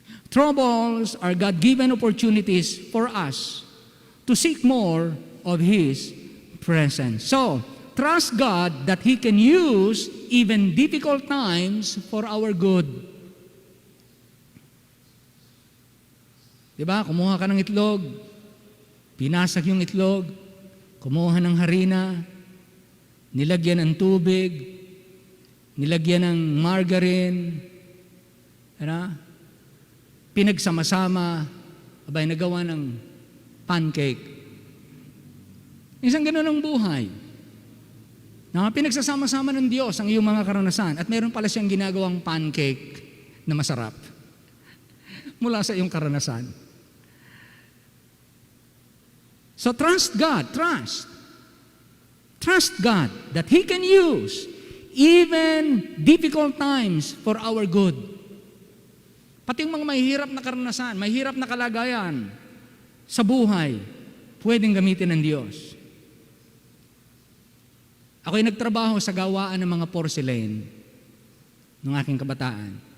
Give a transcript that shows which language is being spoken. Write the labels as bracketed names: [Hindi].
[English] Troubles are God-given opportunities for us to seek more of His presence. So, trust God that He can use even difficult times for our good. [Filipino] Diba? Kumuha ka ng itlog, pinasag yung itlog, kumuha ng harina, nilagyan ng tubig, nilagyan ng margarine, pinagsama-sama, abay nagawa ng pancake. Isang gano'n ang buhay. Na pinagsasama-sama ng Diyos ang iyong mga karanasan at meron pala siyang ginagawang pancake na masarap. mula sa iyong karanasan. [English] So trust God, trust. Trust God that He can use even difficult times for our good. [Filipino] Pati yung mga mahihirap na karanasan, mahihirap na kalagayan sa buhay, pwedeng gamitin ng Diyos. Ako'y nagtrabaho sa gawaan ng mga porcelain ng aking kabataan.